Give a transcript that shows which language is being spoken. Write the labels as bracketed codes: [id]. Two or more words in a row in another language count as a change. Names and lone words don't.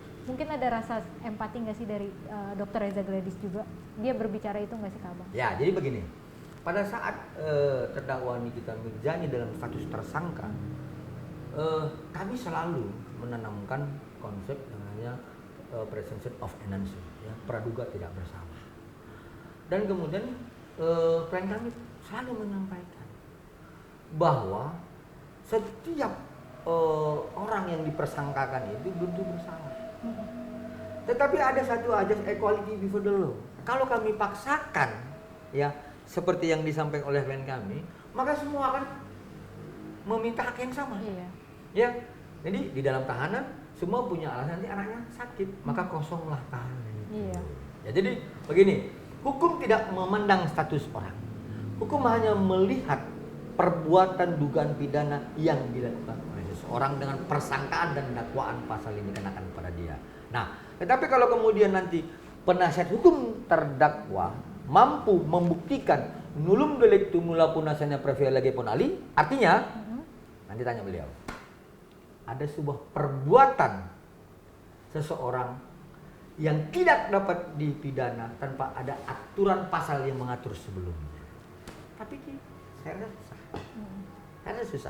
[id] Mungkin ada rasa empati nggak sih dari Dr. Reza Gladys juga? Dia berbicara itu nggak sih, Kak, bang? Ya, jadi begini. Pada saat terdakwa Nikita Mirzani dalam status tersangka, kami selalu menanamkan konsep namanya [en] presumption of innocence, [id] ya, praduga tidak bersalah. Dan kemudian klien kami selalu menyampaikan bahwa setiap orang yang dipersangkakan itu belum tentu bersalah. Tetapi ada satu ajas [en] equality before the law. [id] Kalau kami paksakan, ya, seperti yang disampaikan oleh klien kami, maka semua akan meminta hak yang sama. Ya, jadi di dalam tahanan semua punya alasan, nanti anaknya sakit, maka kosonglah tahanan. Ya, jadi begini, hukum tidak memandang status orang. Hukum hanya melihat perbuatan dugaan pidana yang dilakukan oleh seseorang dengan persangkaan dan dakwaan pasal yang dikenakan pada dia. Nah, tetapi kalau kemudian nanti penasihat hukum terdakwa mampu membuktikan [la] nullum delictum nulla punasana previa lege ponali, [id] artinya nanti tanya beliau, ada sebuah perbuatan seseorang yang tidak dapat dipidana tanpa ada aturan pasal yang mengatur sebelumnya. Tapi saya rasa susah. Saya rasa susah.